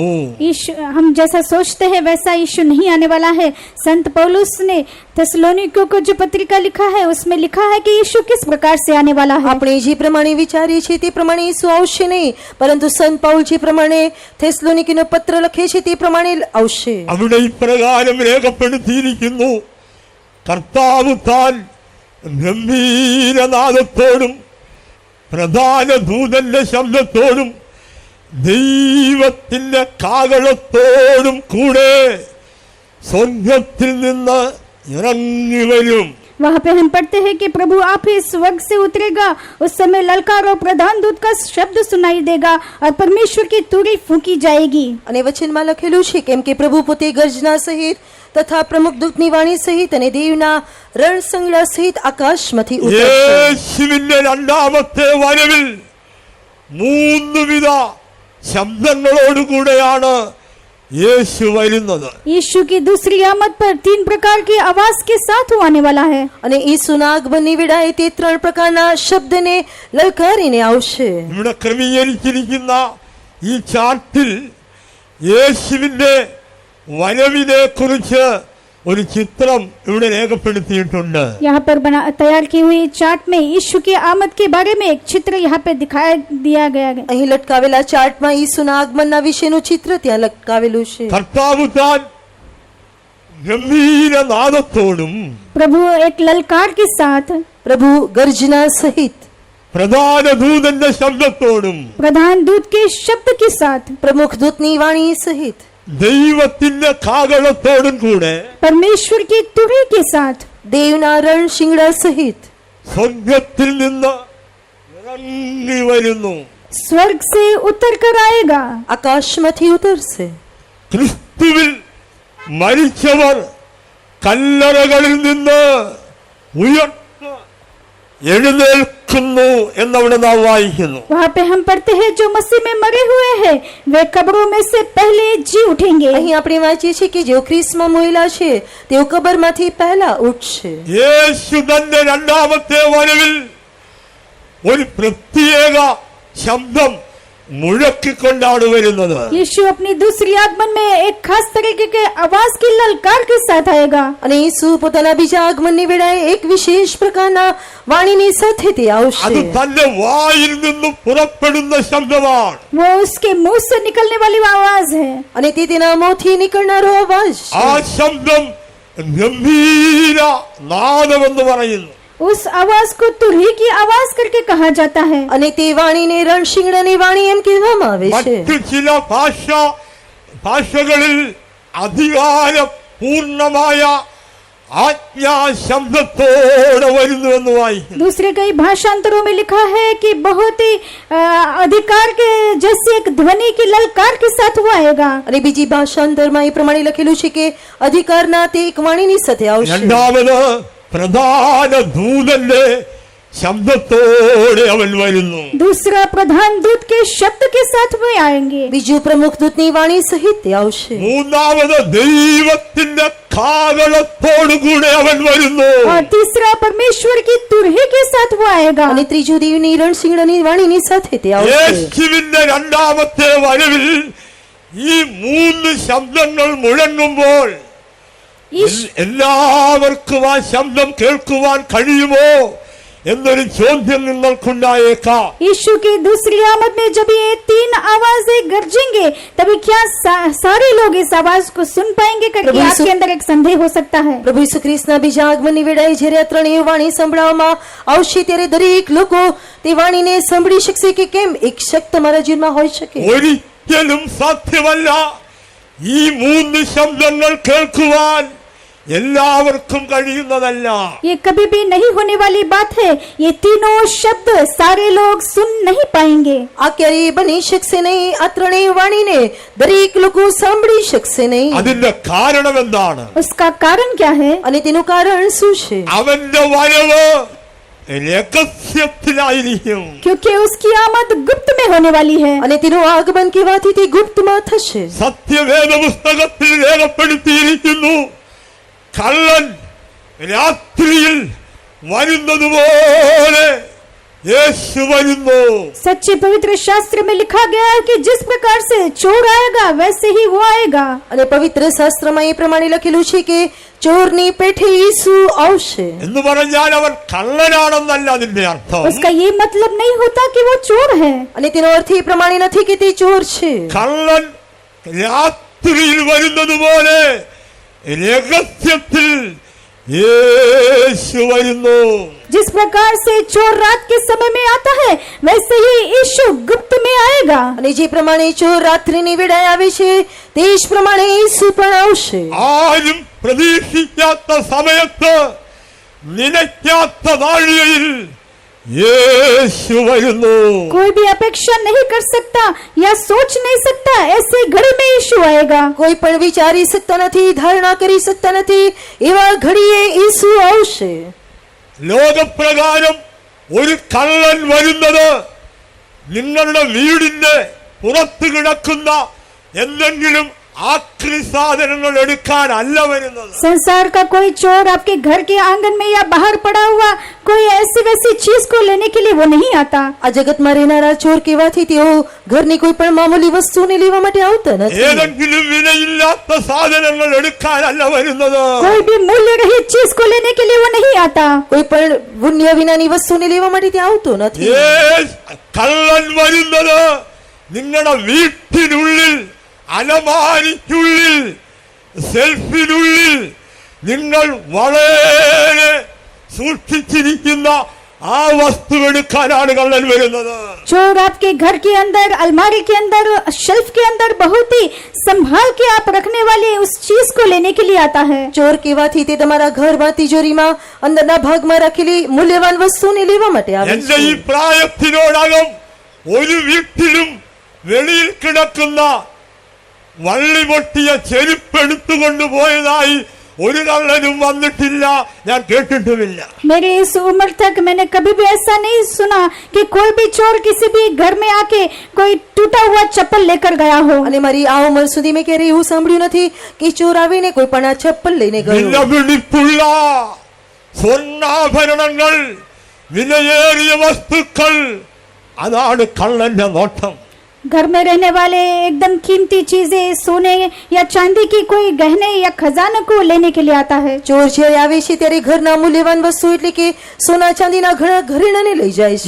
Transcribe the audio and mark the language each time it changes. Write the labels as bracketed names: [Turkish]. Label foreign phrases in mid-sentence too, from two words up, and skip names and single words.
[Hindi] यीशु हम जैसा सोचते हैं वैसा यीशु नहीं आने वाला है. संत पौलुस ने थिस्सलुनीकियों को जो पत्रिका लिखा है उसमें लिखा है कि यीशु किस प्रकार से आने वाला है. [Gujarati] આપણે જે પ્રમાણે વિચારીએ છીએ તે પ્રમાણે ઈસુ આવશે નહીં, પરંતુ સંત પૌલ જે પ્રમાણે થેસ્સલોનિકીનો પત્ર લખે છે તે પ્રમાણે આવશે. [Malayalam] അവിടെ ഇപ്രകാരം രേഖപ്പെടുത്തിയിരിക്കുന്നു: കർത്താവ് താൻ ഗംഭീരനാദത്തോടും പ്രധാന ദൂതന്റെ ശബ്ദത്തോടും ദൈവത്തിന്റെ കാഹളത്തോടും കൂടെ സ്വർഗ്ഗത്തിൽ നിന്ന് ഇറങ്ങി വരും. [Hindi] वहाँ पे हम पढ़ते हैं कि प्रभु आप ही स्वर्ग से उतरेगा. उस समय ललकार और प्रधान दूत का शब्द सुनाई देगा और परमेश्वर की तुरही फूंकी जाएगी. [Gujarati] અને વચનમાં લખેલું છે કેમ કે પ્રભુ પોતે ગર્જના સહિત તથા પ્રમુખ દૂતની વાણી સહિત અને દેવના રણસંગડા સહિત આકાશમાંથી ઉતરશે. [Malayalam] യേശുവിന്റെ രണ്ടാമത്തെ വരവിൽ മൂന്നുവിധ ശബ്ദങ്ങളോടുകൂടെയാണ് യേശു വരുന്നത്. [Hindi] यीशु की दूसरी आमद पर 3 प्रकार की आवाज के साथ वो आने वाला है. [Gujarati] અને ઈસુના આગમનની વેળાએ તે 3 પ્રકારના શબ્દને લલકારીને આવશે. [Malayalam] ഇവിടെ ക്രമീകരിച്ചിരിക്കുന്ന ഈ ചാർട്ടിൽ യേശുവിന്റെ വരവിനെ കുറിച്ച് ഒരു ചിത്രം ഇവിടെ രേഖപ്പെടുത്തിയിട്ടുണ്ട്. [Hindi] यहाँ पर तैयार की हुई चार्ट में यीशु की आमद के बारे में एक चित्र यहाँ पे दिखाया दिया गया है. [Gujarati] અહીં લટકાવેલા ચાર્ટમાં ઈસુના આગમનના વિશેનું ચિત્ર ત્યાં લટકાવેલું છે. [Malayalam] കർത്താവ് താൻ ഗംഭീരനാദത്തോടും [Hindi] प्रभु एक ललकार के साथ, [Gujarati] પ્રભુ ગર્જના સહિત, [Malayalam] പ്രധാന ദൂതന്റെ ശബ്ദത്തോടും [Hindi] प्रधान दूत के शब्द के साथ, [Gujarati] પ્રમુખ દૂતની વાણી સહિત, [Malayalam] ദൈവത്തിന്റെ കാഹളത്തോടും കൂടെ [Hindi] परमेश्वर की तुरही के साथ [Gujarati] દેવના રણશિંગડા સહિત [Malayalam] സ്വർഗ്ഗത്തിൽ നിന്ന് ഇറങ്ങി വരുന്നു. [Hindi] स्वर्ग से उतर कर आएगा. [Gujarati] આકાશમાંથી ઉતરશે. [Malayalam] ക്രിസ്തുവിൽ മരിച്ചവർ കല്ലറകളിൽ നിന്ന് ഉയർത്ത് എഴുന്നേൽക്കുന്നു എന്നവിടെ നാം വായിക്കുന്നു. [Hindi] वहाँ पे हम पढ़ते हैं जो मसीह में मरे हुए हैं वे कब्रों में से पहले जी उठेंगे. [Gujarati] અહીં આપણે વાંચીએ છીએ કે જેઓ ખ્રિસ્તમાં મોયેલા છે તેઓ કબરમાંથી પહેલા ઉઠશે. [Malayalam] യേശു തന്റെ രണ്ടാമത്തെ വരവിൽ ഒരു പ്രത്യേക ശബ്ദം മുഴക്കിക്കൊണ്ടാണ് വരുന്നത്. [Hindi] यीशु अपनी दूसरी आगमन में एक खास तरीके के आवाज की ललकार के साथ आएगा. [Gujarati] અને ઈસુ પોતાના બીજા આગમનની વેળાએ એક વિશેષ પ્રકારના વાણીની સાથે તે [Malayalam] അത് [Gujarati] આવશે. [Malayalam] തന്റെ വായിൽ നിന്നും പുറപ്പെടുന്ന ശബ്ദമാണ്. [Hindi] वो उसके मुंह से निकलने वाली आवाज है. [Gujarati] અને તે તેના મોંથી નીકળનારો અવાજ [Malayalam] ആ [Gujarati] છે. [Malayalam] ശബ്ദം ഗംഭീര നാദമെന്ന് പറയുന്നു. [Hindi] उस आवाज को तुरही की आवाज करके कहा जाता है. [Gujarati] અને તે વાણીને રણશિંગડાની વાણી એમ કહેવામાં આવે છે. [Malayalam] മറ്റു ചില ഭാഷകളിൽ അധികാരപൂർണമായ ആജ്ഞാ ശബ്ദത്തോടെ വരുന്നുവെന്ന് വായിക്കുന്നു. [Hindi] दूसरे कई भाषांतरों में लिखा है कि बहुत ही अधिकार के जैसे एक ध्वनि की ललकार के साथ वो आएगा. [Gujarati] અને બીજી ભાષાંતરમાં એ પ્રમાણે લખેલું છે કે અધિકારના તે એક વાણીની સાથે આવશે. [Malayalam] രണ്ടാമത് പ്രധാന ദൂതന്റെ ശബ്ദത്തോടെ അവൻ വരുന്നു. [Hindi] दूसरा प्रधान दूत के शब्द के साथ वे आएंगे. [Gujarati] બીજું પ્રમુખ દૂતની વાણી સહિત તે આવશે. [Malayalam] മൂന്നാമത് ദൈവത്തിന്റെ കാഹളത്തോടുകൂടെ അവൻ വരുന്നു. [Hindi] और तीसरा परमेश्वर की तुरही के साथ वो आएगा. [Gujarati] અને ત્રીજું દેવની રણશિંગડાની વાણીની સાથે તે આવશે. [Malayalam] യേശുവിന്റെ രണ്ടാമത്തെ വരവിൽ ഈ മൂന്ന് ശബ്ദങ്ങൾ മുഴങ്ങുമ്പോൾ എല്ലാവർക്കും ആ ശബ്ദം കേൾക്കുവാൻ കഴിയുമോ എന്നൊരു ചോദ്യം നിങ്ങൾക്കുണ്ടായേക്കാം. [Hindi] यीशु की दूसरी आमद में जब ये 3 आवाजें गरजेंगे तभी क्या सारे लोग इस आवाज को सुन पाएंगे करके आपके अंदर एक संदेह हो सकता है. [Gujarati] પ્રભુ ઈસુ ખ્રિસ્તના બીજા આગમનની વેળાએ જ્યારે આ ત્રણેય વાણી સંભળાવવામાં આવશે ત્યારે દરેક લોકો તે વાણીને સાંભળી શકશે કે કેમ એક શક્ત તમારા જીવનમાં હોઈ શકે. [Malayalam] ഒരിക്കലും സാധ്യമല്ല ഈ 3 ശബ്ദങ്ങൾ കേൾക്കുവാൻ എല്ലാവർക്കും കഴിയുന്നതല്ല. [Hindi] ये कभी भी नहीं होने वाली बात है. ये तीनों शब्द सारे लोग सुन नहीं पाएंगे. [Gujarati] આ ક્યારેય બની શકશે નહીં. આ ત્રણેય વાણીને દરેક લોકો સાંભળી શકશે નહીં. [Malayalam] അതിന്റെ കാരണം എന്താണ്? [Hindi] उसका कारण क्या है? [Gujarati] અને તેનું કારણ શું છે? [Malayalam] അവന്റെ വരവ് രഹസ്യത്തിലായിരിക്കും. [Hindi] क्योंकि उसकी आमद गुप्त में होने वाली है. [Gujarati] અને તેનું આગમન કહેવાથી તે ગુપ્તમાં થશે. [Malayalam] സത്യവേദ പുസ്തകത്തിൽ രേഖപ്പെടുത്തിയിരിക്കുന്നു, കള്ളൻ രാത്രിയിൽ വരുന്നതുപോലെ യേശു വരുന്നു. [Hindi] सच्चे पवित्र शास्त्र में लिखा गया है कि जिस प्रकार से चोर आएगा वैसे ही वो आएगा. [Gujarati] અને પવિત્ર શાસ્ત્રમાં એ પ્રમાણે લખેલું છે કે ચોરની પેઠે ઈસુ આવશે. [Malayalam] എന്ന് പറഞ്ഞാൽ അവൻ കള്ളനാണെന്നല്ല അതിന്റെ അർത്ഥം. [Hindi] उसका ये मतलब नहीं होता कि वो चोर है. [Gujarati] અને તેનો અર્થ એ પ્રમાણે નથી કે તે ચોર છે. [Malayalam] കള്ളൻ രാത്രിയിൽ വരുന്നതുപോലെ രഹസ്യത്തിൽ യേശു വരുന്നു. [Hindi] जिस प्रकार से चोर रात के समय में आता है वैसे ही यीशु गुप्त में आएगा. [Gujarati] અને જે પ્રમાણે ચોર રાત્રિની વેળાએ આવે છે તે જ પ્રમાણે ઈસુ પણ આવશે. [Malayalam] ആരും പ്രതീക്ഷിക്കാത്ത സമയത്ത് നിലയ്ക്കാത്ത നാഴികയിൽ യേശു വരുന്നു. [Hindi] कोई भी अपेक्षा नहीं कर सकता या सोच नहीं सकता ऐसे घड़ी में यीशु आएगा. [Gujarati] કોઈ પણ વિચારી શકતા નથી, ધારણા કરી શકતા નથી એવા ઘડીએ ઈસુ આવશે. [Malayalam] ലോകപ്രകാരം ഒരു കള്ളൻ വരുന്നത് നിങ്ങളുടെ വീടിന്റെ പുറത്ത് കിടക്കുന്ന എന്തെങ്കിലും आखिरी साधनങ്ങൾ എടുക്കാനല്ല വരുന്നത്. [Hindi] संसार का कोई चोर आपके घर के आंगन में या बाहर पड़ा हुआ कोई ऐसी वैसी चीज को लेने के लिए वो नहीं आता. [Gujarati] આ જગતમાં રહેનારા ચોર કહેવાથી તેઓ ઘરની કોઈ પણ મામૂલી વસ્તુને લેવા માટે આવતા નથી. [Malayalam] ഏതെങ്കിലും വിലയില്ലാത്ത സാധനങ്ങൾ എടുക്കാനല്ല വരുന്നത്. [Hindi] कोई भी मूल्य रहित चीज को लेने के लिए वो नहीं आता. [Gujarati] કોઈ પણ પુણ્ય વિનાની વસ્તુને લેવા માટે તે આવતો નથી. [Malayalam] കള്ളൻ വരുന്നത് നിങ്ങളുടെ വീട്ടിനുള്ളിൽ, അലമാരിക്കുള്ളിൽ, സെൽഫിനുള്ളിൽ നിങ്ങൾ വളരെ സൂക്ഷിച്ചിരിക്കുന്ന ആ വസ്തു എടുക്കാനാണ് കള്ളൻ വരുന്നത്. [Hindi] चोर आपके घर के अंदर, अलमारी के अंदर, शेल्फ के अंदर बहुत ही संभाल के आप रखने वाली उस चीज को लेने के लिए आता है. [Gujarati] ચોર કહેવાથી તે તમારા ઘરમાં તિજોરીમાં અંદરના ભાગમાં રાખેલી મૂલ્યવાન વસ્તુને લેવા માટે આવે [Malayalam] എന്റെ [Gujarati] છે. [Malayalam] ഈ പ്രായത്തിനോടകം ഒരു വീട്ടിലും വെളിയിൽ കിടക്കുന്ന വള്ളി പൊട്ടിയ ചെരുപ്പെടുത്തുകൊണ്ട് പോയതായി ഒരു കള്ളനും വന്നിട്ടില്ല, ഞാൻ കേട്ടിട്ടുമില്ല. [Hindi] मेरी इस उम्र तक मैंने कभी भी ऐसा नहीं सुना कि कोई भी चोर किसी भी घर में आके कोई टूटा हुआ चप्पल लेकर गया हो. [Gujarati] અને મારી આ ઉંમર સુધી મેં ક્યારેય એવું સાંભળ્યું નથી કે ચોર આવીને કોઈ પણ આ ચપ્પલ લઈને ગયો. [Malayalam] വിലപിടിപ്പുള്ള സ്വർണ്ണാഭരണങ്ങൾ, വിലയേറിയ വസ്തുക്കൾ, അതാണ് കള്ളന്റെ നോട്ടം. [Hindi] घर में रहने वाले एकदम कीमती चीजें, सोने या चांदी की कोई गहने या खजाने को लेने के लिए आता है. [Gujarati] ચોર જ્યારે આવે છે ત્યારે ઘરના મૂલ્યવાન વસ્તુ એટલે કે સોના ચાંદીના ઘણા ઘરેણાને લઈ જાય છે.